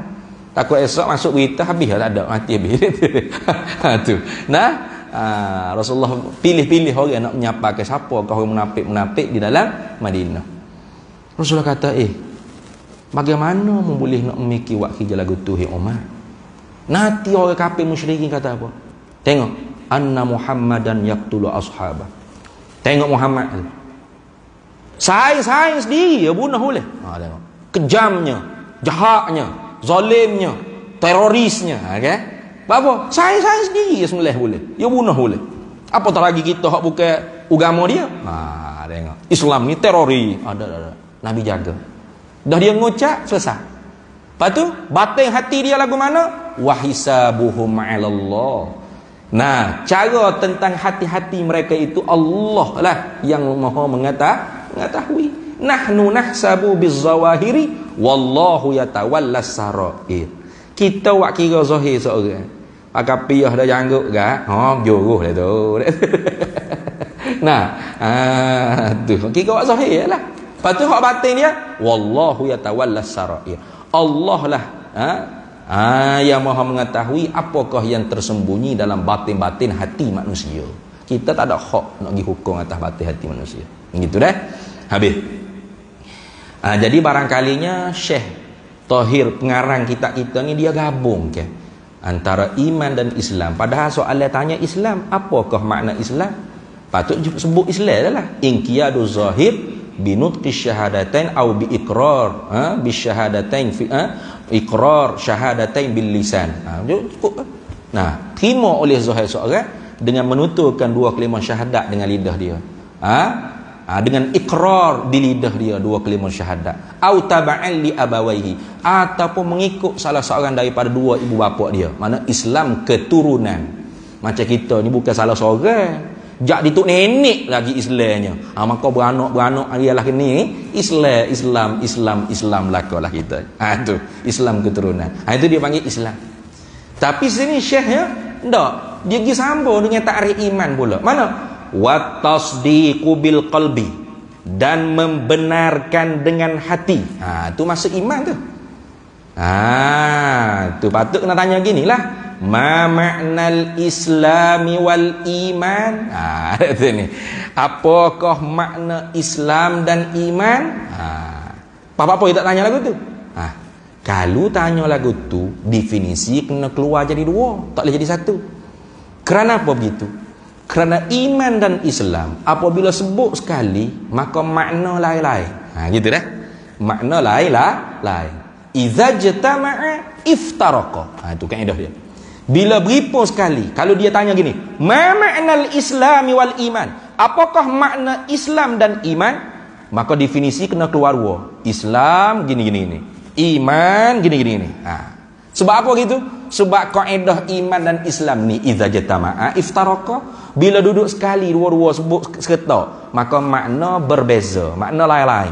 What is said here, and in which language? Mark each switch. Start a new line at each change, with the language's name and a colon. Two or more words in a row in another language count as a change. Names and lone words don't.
Malay: Takut esok masuk berita habis tak ada, mati habis. Rasulullah pilih-pilih orang nak menyapakan siapa orang munafik di dalam Madinah. Rasulullah kata, bagaimana boleh nak memikir wakil lagu tu Umar? Nanti orang kafir musyrikin kata apa? Tengok,
Arabic: أن محمدا يقتل أصحابه.
Malay: Tengok Muhammad. Saing sendiri dia bunuh boleh. Tengok. Kejamnya, jahatnya, zalimnya, terorisnya, okey? Apa? Saing sendiri dia sembelih boleh. Dia bunuh boleh. Apa tak lagi kita hak bukan agama dia? Tengok. Islam ni teroris. Ada. Nabi jaga. Dah dia ngucap selesai. Lepas tu batin hati dia lagu mana?
Arabic: وحسابهم على الله.
Malay: Cara tentang hati-hati mereka itu Allah lah yang Maha mengetahui.
Arabic: نحن نحسب بالظواهر والله يتولى السرائر.
Malay: Kita wak kira zahir seorang. Pakai piyah dah janggut gak. Jogoh dah tu. Tu kira wak zahir lah. Lepas tu hak batin dia
Arabic: والله يتولى السرائر.
Malay: Allah lah yang Maha mengetahui apakah yang tersembunyi dalam batin-batin hati manusia. Kita tak ada hak nak pergi hukum atas batin hati manusia. Begitu dah. Habis. Jadi barangkalinya Syekh Tahir pengarang kitab kita ni dia gabung ke antara iman dan Islam. Padahal soalan tanya Islam, apakah makna Islam? Patut sebut Islam adalah
Arabic: انقياد ظاهر بنطق الشهادتين أو بإقرار بالشهادتين في إقرار الشهادتين باللسان.
Malay: Cukup. Terima oleh zahir seorang dengan menuturkan dua kalimah syahadat dengan lidah dia. Dengan ikrar di lidah dia dua kalimah syahadat.
Arabic: أو تبعا لأبويه,
Malay: ataupun mengikut salah seorang daripada dua ibu bapa dia. Mana Islam keturunan. Macam kita ni bukan salah seorang. Jak dituk nenek lagi Islamnya. Maka beranak ialah ni Islam lakolah kita. Tu Islam keturunan. Itu dia panggil Islam. Tapi sini syekhnya ndak, dia pergi sambung dengan takrif iman pula. Mana?
Arabic: وتصديق بالقلب,
Malay: dan membenarkan dengan hati. Tu masuk iman tu. Tu patut kena tanya ginilah.
Arabic: ما معنى الإسلام والإيمان.
Malay: Ni. Apakah makna Islam dan iman? Apa-apa dia tak tanya lagu tu. Kalau tanya lagu tu, definisi kena keluar jadi dua, tak boleh jadi satu. Kerana apa begitu? Kerana iman dan Islam apabila sebut sekali, maka makna lain-lain. Gitu dah. Makna lain.
Arabic: إذا اجتمعا افترقا.
Malay: Itu kaedah dia. Bila berhimpun sekali, kalau dia tanya gini,
Arabic: ما معنى الإسلام والإيمان,
Malay: apakah makna Islam dan iman? Maka definisi kena keluar dua. Islam gini. Iman gini. Sebab apa gitu? Sebab kaedah iman dan Islam ni
Arabic: إذا اجتمعا افترقا,
Malay: bila duduk sekali dua-dua sebut seketak, maka makna berbeza, makna lain-lain.